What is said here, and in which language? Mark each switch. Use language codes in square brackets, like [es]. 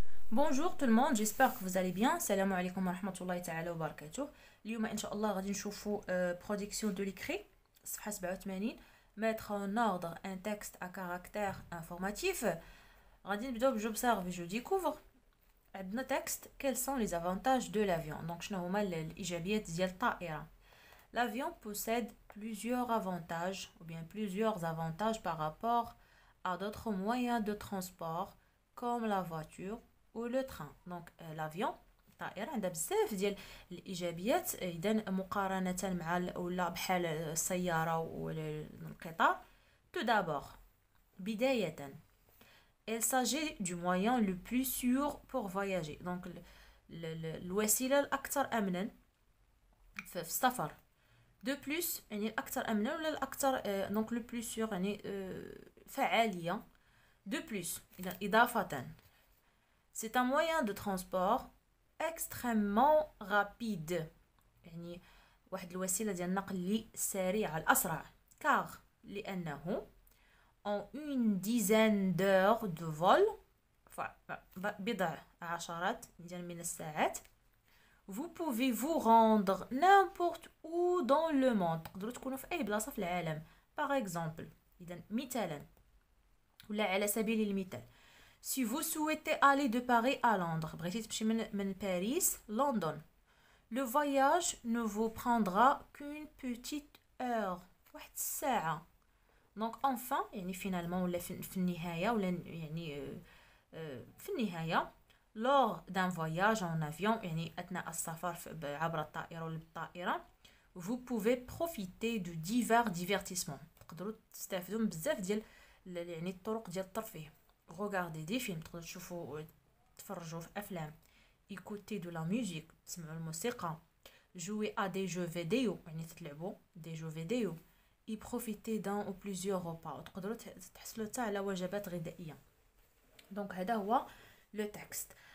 [fr] Bonjour tout le monde, j'espère que vous allez bien. [ar] Salam alaikum wa rahmatullahi ta'ala wa barakatuh. اليوم ان شاء الله غادي نشوفوا [fr] production de l'écrit [ar] صفحة 87. [fr] Mettre en ordre un texte à caractère informatif. [ar] غادي نبداو بجوب [fr] je découvre. [ar] عندنا [fr] texte. Quels sont les avantages de l'avion? [ar] Donc شنو هما الايجابيات ديال الطائرة. [fr] L'avion possède plusieurs avantages ou bien plusieurs avantages par rapport à d'autres moyens de transport comme la voiture ou le train. Donc l'avion [ar] الطائرة عندها بزاف ديال الإيجابيات إذا مقارنة مع ولا بحال السيارة والقطار. [fr] Tout d'abord [ar] بداية [fr] il s'agit du moyen le plus sûr pour voyager. [ar] Donc الوسيلة الأكثر أمنا في السفر. [fr] De plus [ar] يعني الأكثر أمنا ولا الأكثر [fr] donc le plus sûr [ar] يعني فعالية. [fr] De plus [ar] إضافة [fr] c'est un moyen de transport extrêmement rapide. [ar] يعني واحد الوسيلة ديال النقل اللي سريعة الأسرع. [fr] car [ar] لأنه [fr] en une dizaine d'heures de vol [ar] بضع عشرات من الساعات [fr] vous pouvez vous rendre n'importe où dans le monde. [ar] تقدروا تكونوا في أي بلاصة في العالم. [fr] par exemple [ar] إذا مثالا ولا على سبيل المثال [fr] si vous souhaitez aller de Paris à Londres [ar] بغيتي تمشي من باريس لندن [fr] le voyage ne vous prendra qu'une petite heure [ar] واحد الساعة. [fr] donc enfin [ar] يعني finalement ولا في النهاية ولا يعني في النهاية [fr] lors d'un voyage en avion [ar] يعني أثناء السفر عبر الطائرة ولا بالطائرة [fr] vous pouvez profiter de divers divertissements. [ar] تقدروا تستافدوا من بزاف ديال يعني الطرق ديال الترفيه. [fr] regarder des films [ar] تقدروا تشوفوا تفرجوا في أفلام. [fr] écouter de la musique [ar] تسمعوا الموسيقى. [fr] jouer à des jeux vidéo [ar] يعني تلعبوا [fr] des jeux vidéo. y profiter d'un ou plusieurs repas [ar] تقدروا تحصلوا حتى على وجبات غذائية. [fr] donc [ar] هذا هو [fr] le texte.